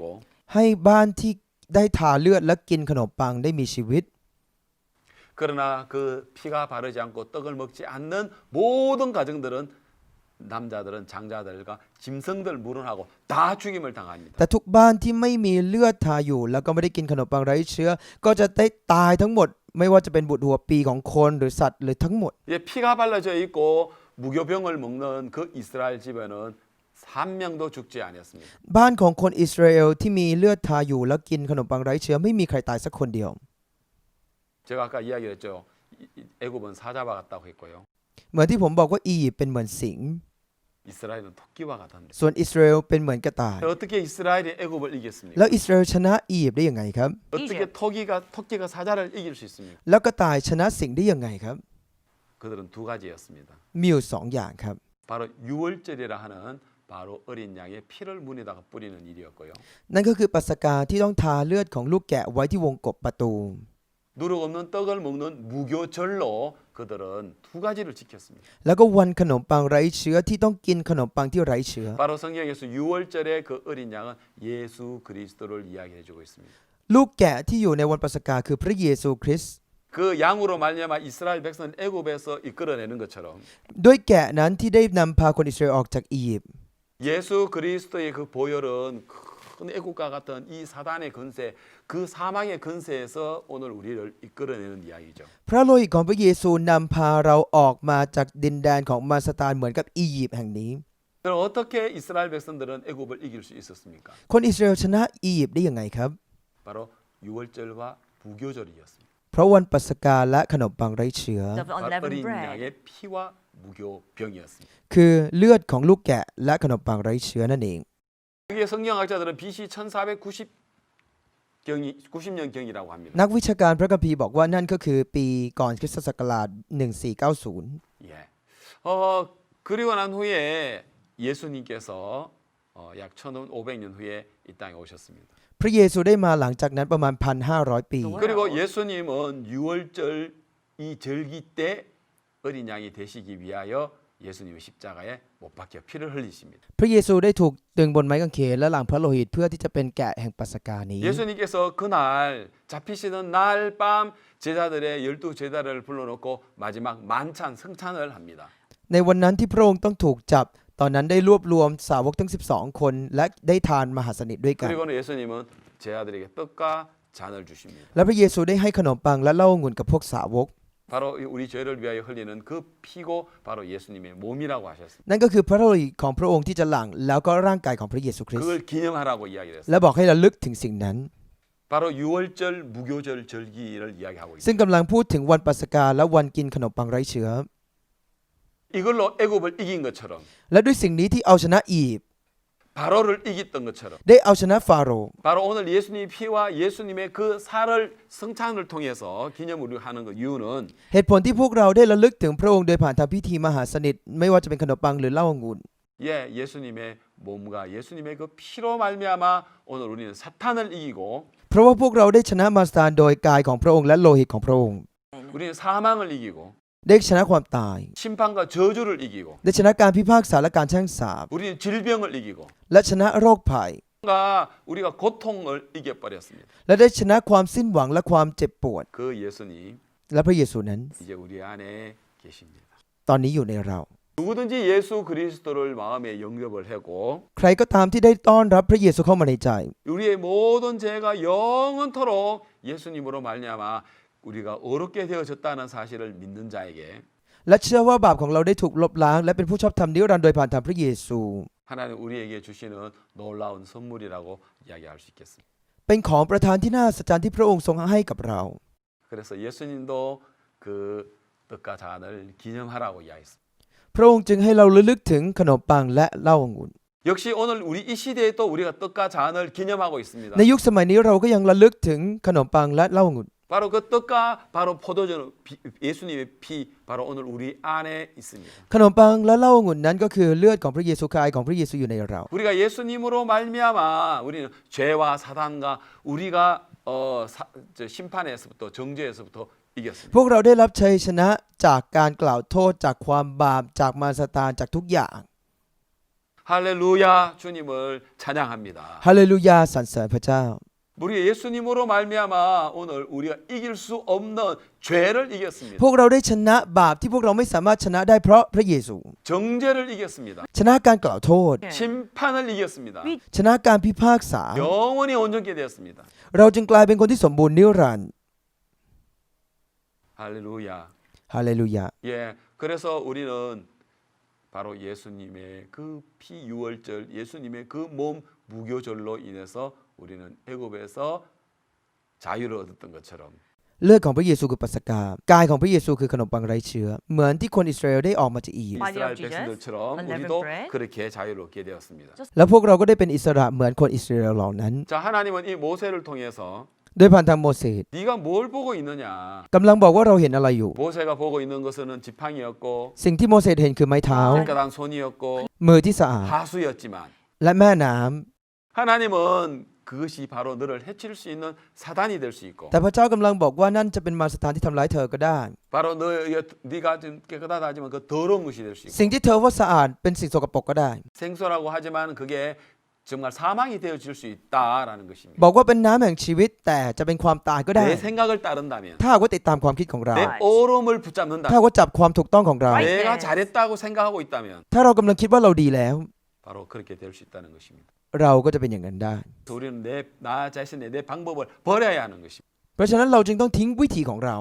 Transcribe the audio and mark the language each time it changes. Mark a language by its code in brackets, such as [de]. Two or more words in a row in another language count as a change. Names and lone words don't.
[th] ให้บ้านที่ได้ทาเลือดและกินขนมปังได้มีชีวิต [ko] 그러나 그 피가 바르지 않고 떡을 먹지 않는 모든 가정들은 남자들은 장자들과 짐승들 물은하고 다 죽임을 당합니다. [th] แต่ทุกบ้านที่ไม่มีเลือดทาอยู่ แล้วก็ไม่ได้กินขนมปังไร้เชื้อ ก็จะได้ตายทั้งหมด ไม่ว่าจะเป็นบุตรหัวปีของคนหรือสัตว์หรือทั้งหมด [ko] 이제 피가 발라져 있고 무교병을 먹는 그 이스라엘 집에는 한 명도 죽지 않았습니다. [th] บ้านของคนอิสราเอลที่มีเลือดทาอยู่แล้วกินขนมปังไร้เชื้อไม่มีใครตายสักคนเดียว [ko] 제가 아까 이야기했죠. 애굽은 사자와 같다고 했고요. [th] เหมือนที่ผมบอกว่าอียิปต์เป็นเหมือนสิงห์ [ko] 이스라엘은 토끼와 같답니다. [th] ส่วนอิสราเอลเป็นเหมือนกระต่าย [ko] 어떻게 이스라엘이 애굽을 이겼습니까? [th] แล้วอิสราเอลชนะอียิปต์ได้ยังไงครับ [ko] 어떻게 토끼가 사자를 이길 수 있습니까? [th] แล้วกระต่ายชนะสิงห์ได้ยังไงครับ [ko] 그들은 두 가지였습니다. [th] มีอยู่สองอย่างครับ [ko] 바로 유월절이라 하는 바로 어린 양의 피를 문에다가 뿌리는 일이었고요. [th] นั่นก็คือปัสกาที่ต้องทาเลือดของลูกแกะไว้ที่วงกบประตู [ko] 누룩 없는 떡을 먹는 무교절로 그들은 두 가지를 지켰습니다. [th] แล้วก็วันขนมปังไร้เชื้อที่ต้องกินขนมปังที่ไร้เชื้อ [ko] 바로 성경에서 6월절의 그 어린 양은 예수 그리스도를 이야기해 주고 있습니다. [th] ลูกแกะที่อยู่ในวันปัสกาคือพระเยซูคริสต์ [ko] 그 양으로 말미암아 이스라엘 백성을 애굽에서 이끌어내는 것처럼 [th] ด้วยแกะนั้นที่ได้นำพาคนอิสราเอลออกจากอียิปต์ [ko] 예수 그리스도의 그 보혈은 큰 애국과 같은 이 사단의 건세, 그 사망의 건세에서 오늘 우리를 이끌어내는 이야기죠. [th] พระโลหิตของพระเยซูนำพาเราออกมาจากดินแดนของมารซาตานเหมือนกับอียิปต์แห่งนี้ [ko] 그럼 어떻게 이스라엘 백성들은 애굽을 이길 수 있었습니까? [th] คนอิสราเอลชนะอียิปต์ได้ยังไงครับ [ko] 바로 6월절과 무교절이었습니다. [th] เพราะวันปัสกาและขนมปังไร้เชื้อ [en] The [ko] 바로 [en] unleavened [ko] 어린 [en] bread. [ko] 양의 피와 무교병이었습니다. [th] คือเลือดของลูกแกะและขนมปังไร้เชื้อนั่นเอง [ko] 이게 성경학자들은 BC 1490년경이라고 합니다. [th] นักวิชาการพระคัมภีร์บอกว่านั่นก็คือปีก่อนคริสตศักราช 1490 [ko] 예. 그리고 난 후에 예수님께서 약 1500년 후에 이 땅에 오셨습니다. [th] พระเยซูได้มาหลังจากนั้นประมาณ 1,500 ปี [ko] 그리고 예수님은 6월절 이 절기 때 어린 양이 되시기 위하여 예수님의 십자가에 못 박혀 피를 흘리십니다. [th] พระเยซูได้ถูกตึงบนไม้กางเขนและหลั่งพระโลหิตเพื่อที่จะเป็นแกะแห่งปัสกานี้ [ko] 예수님께서 그날 잡히시는 날 밤 제자들의 12제자를 불러놓고 마지막 만찬 성찬을 합니다. [th] ในวันนั้นที่พระองค์ต้องถูกจับ ตอนนั้นได้รวบรวมสาวกทั้ง 12 คนและได้ทานมหาสนิทด้วยกัน [ko] 그리고는 예수님은 제자들에게 떡과 잔을 주십니다. [th] และพระเยซูได้ให้ขนมปังและเหล้าองุ่นกับพวกสาวก [ko] 바로 우리 죄를 위하여 흘리는 그 피고 바로 예수님의 몸이라고 하셨습니다. [th] นั่นก็คือพระโลหิตของพระองค์ที่จะหลั่งแล้วก็ร่างกายของพระเยซูคริสต์ [ko] 그걸 기념하라고 이야기를 했습니다. [th] และบอกให้ระลึกถึงสิ่งนั้น [ko] 바로 6월절 무교절 절기를 이야기하고 [th] ซึ่ง [ko] 있습니다. [th] กำลังพูดถึงวันปัสกาและวันกินขนมปังไร้เชื้อ [ko] 이걸로 애굽을 이긴 것처럼 [th] และด้วยสิ่งนี้ที่เอาชนะอียิปต์ [ko] 바로를 이겼던 것처럼 [th] ได้เอาชนะฟาโรห์ [ko] 바로 오늘 예수님의 피와 예수님의 그 살을 성찬을 통해서 기념으로 하는 그 이유는 [th] เหตุผลที่พวกเราได้ระลึกถึงพระองค์โดยผ่านทางพิธีมหาสนิทไม่ว่าจะเป็นขนมปังหรือเหล้าองุ่น [ko] 예, 예수님의 몸과 예수님의 그 피로 말미암아 오늘 우리는 사탄을 이기고 [th] เพราะว่าพวกเราได้ชนะมารซาตานโดยกายของพระองค์และโลหิตของพระองค์ [ko] 우리는 사망을 이기고 [th] ได้ชนะความตาย [ko] 심판과 저주를 이기고 [th] ได้ชนะการพิพากษาและการแช่งสาป [ko] 우리는 질병을 이기고 [th] และชนะโรคภัย [ko] 우리가 고통을 이겨버렸습니다. [th] และได้ชนะความสิ้นหวังและความเจ็บปวด [ko] 그 예수님 [th] และพระเยซูนั้น [ko] 이제 우리 안에 계십니다. [th] ตอนนี้อยู่ในเรา [ko] 누구든지 예수 그리스도를 마음에 영접을 하고 [th] ใครก็ตามที่ได้ต้อนรับพระเยซูเข้ามาในใจ [ko] 우리의 모든 죄가 영원토록 예수님으로 말미암아 우리가 어렵게 되어졌다는 사실을 믿는 자에게 [th] และเชื่อว่าบาปของเราได้ถูกลบล้างและเป็นผู้ชอบธรรมนิรันดร์โดยผ่านทางพระเยซู [ko] 하나님 우리에게 주시는 놀라운 선물이라고 이야기할 수 있겠습니다. [th] เป็นของประทานที่น่าอัศจรรย์ที่พระองค์ทรงให้กับเรา [ko] 그래서 예수님도 그 떡과 잔을 기념하라고 이야기했습니다. [th] พระองค์จึงให้เราระลึกถึงขนมปังและเหล้าองุ่น [ko] 역시 오늘 우리 이 시대에 또 우리가 떡과 잔을 기념하고 있습니다. [th] ในยุคสมัยนี้เราก็ยังระลึกถึงขนมปังและเหล้าองุ่น [ko] 바로 그 떡과 바로 포도주 예수님의 피 바로 오늘 우리 안에 있습니다. [th] ขนมปังและเหล้าองุ่นนั้นก็คือเลือดของพระเยซูกายของพระเยซูอยู่ในเรา [ko] 우리가 예수님으로 말미암아 우리는 죄와 사단과 우리가 심판에서부터 정죄에서부터 이겼습니다. [th] พวกเราได้รับชัยชนะจากการกล่าวโทษจากความบาปจากมารซาตานจากทุกอย่าง [ko] 할렐루야 주님을 찬양합니다. [th] ฮาเลลูยาสรรเสริญพระเจ้า [ko] 우리 예수님으로 말미암아 오늘 우리가 이길 수 없는 죄를 이겼습니다. [th] พวกเราได้ชนะบาปที่พวกเราไม่สามารถชนะได้เพราะพระเยซู [ko] 정죄를 이겼습니다. [th] ชนะการกล่าวโทษ [ko] 심판을 이겼습니다. [th] ชนะการพิพากษา [ko] 영원히 온전케 되었습니다. [th] เราจึงกลายเป็นคนที่สมบูรณ์นิรันดร์ [ko] 할렐루야. [th] ฮาเลลูยา [ko] 예, 그래서 우리는 바로 예수님의 그 피 유월절, 예수님의 그 몸 무교절로 인해서 우리는 애굽에서 자유를 얻었던 것처럼 [th] เลือดของพระเยซูคือปัสกากายของพระเยซูคือขนมปังไร้เชื้อเหมือนที่คนอิสราเอลได้ออกมาจากอียิปต์ [en] Body of [ko] 이스라엘 [en] Jesus, [ko] 백성들처럼 [en] unleavened [ko] 우리도 [en] bread. [ko] 그렇게 자유를 얻게 되었습니다. [th] แล้วพวกเราก็ได้เป็นอิสระเหมือนคนอิสราเอลเหล่านั้น [ko] 자, 하나님은 이 모세를 통해서 [th] โดยผ่านทางโมเสส [ko] 네가 뭘 보고 있느냐? [th] กำลังบอกว่าเราเห็นอะไรอยู่ [ko] 모세가 보고 있는 것은 지팡이였고 [th] สิ่งที่โมเสสเห็นคือไม้เท้า [ko] 손가락 손이었고 [th] มือที่สะอาด [ko] 하수였지만 [th] และแม่น้ำ [ko] 하나님은 그것이 바로 너를 해칠 수 있는 사단이 될 수 있고 [th] แต่พระเจ้ากำลังบอกว่านั่นจะเป็นมารซาตานที่ทำร้ายเธอก็ได้ [ko] 바로 네가 좀 깨끗하다지만 그 더러운 것이 될 수 있고 [th] สิ่งที่เธอว่าสะอาดเป็นสิ่งสกปรกก็ได้ [ko] 생수라고 하지만 그게 정말 사망이 되어질 수 있다라는 것입니다. [th] บอกว่าเป็นน้ำแห่งชีวิตแต่จะเป็นความตายก็ได้ [ko] 내 생각을 따른다면 [th] ถ้าหากว่าติดตามความคิดของเรา [ko] 내 옳음을 [th] ถ้า [ko] 붙잡는다. [th] หากว่าจับความถูกต้องของเรา [ko] 내가 잘했다고 생각하고 있다면 [th] ถ้าเรากำลังคิดว่าเราดีแล้ว [ko] 바로 그렇게 될 수 있다는 것입니다. [th] เราก็จะเป็นอย่างนั้นได้ [ko] 우리는 나 자신의 내 방법을 버려야 하는 것입니다. [th] เพราะฉะนั้นเราจึงต้องทิ้งวิธีของเรา